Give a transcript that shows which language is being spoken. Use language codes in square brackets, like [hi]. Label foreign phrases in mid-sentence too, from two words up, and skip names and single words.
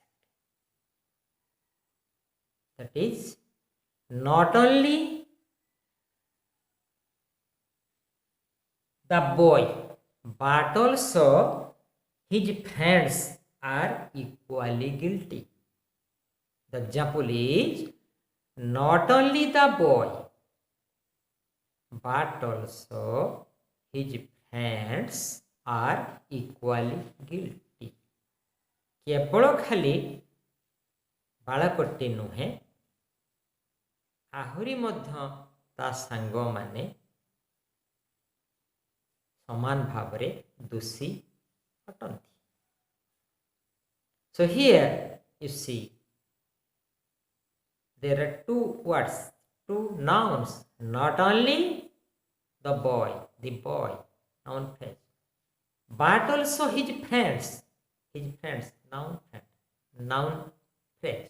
[en] That is, not only the boy but also his friends are equally guilty. The example is, not only the boy but also his friends are equally guilty. [or] କେବଳ ଖାଲି ବାଳକଟି ନୁହେଁ, ଆହୁରି ମଧ୍ୟ ତା ସାଙ୍ଗ ମାନେ ସମାନ ଭାବରେ ଦୋଷୀ ଅଟନ୍ତି. [en] So here you see there are two words, two nouns, not only the boy, noun phrase, but also his friends, noun phrase.